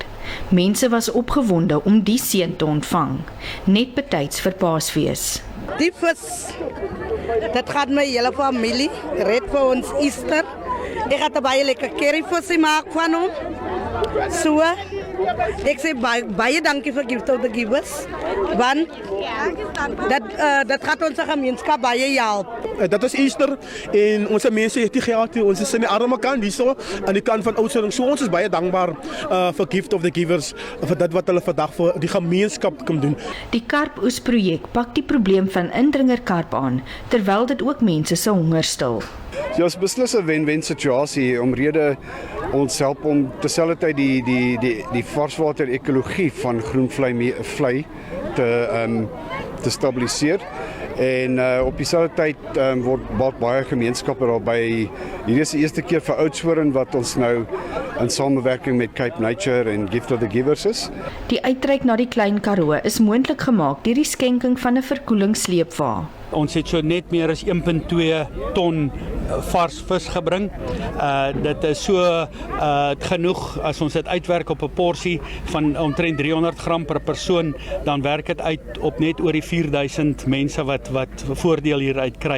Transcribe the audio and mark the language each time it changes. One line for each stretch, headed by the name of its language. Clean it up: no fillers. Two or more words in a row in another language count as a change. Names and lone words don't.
Afrikaans: Mense was opgewonde om die seën te ontvang, net betyds vir Paasfees. Die vis, dit gaat my hele familie, red vir ons Easter. Ek gaan 'n baie lekker curryvis maak van hom. So, ek sê baie dankie vir Gift of the Givers, want dat gaat onze gemeenskap baie help. Dat is Easter en onze mense het die geld, ons is in die arme kant hierso aan die kant van Oudtshoorn. So ons is baie dankbaar vir Gift of the Givers vir dit wat hulle vandag vir die gemeenskap kan doen. Die karpoesprojek pak die probleem van indringerkarp aan, terwyl dit ook mense se honger stil. Ja, dit is beslis 'n wen-wen situasie omrede ons help om terselfdertyd die varswater ekologie van Groenvlei te stabiliseer. En op dieselfde tyd word baie gemeenskappe daarby. Hierdie is die eerste keer vir Oudtshoorn wat ons nou in samewerking met Cape Nature en Gift of the Givers is. Die uitreik na die Klein Karoo is moontlik gemaak deur die skenking van 'n verkoelingssleepwa. Ons het so net meer as 1,2 ton vars vis gebring. Dit is so genoeg as ons dit uitwerk op 'n porsie van omtrent 300 gram per persoon, dan werk dit uit op net oor die 4000 mense wat voordeel hieruit kry.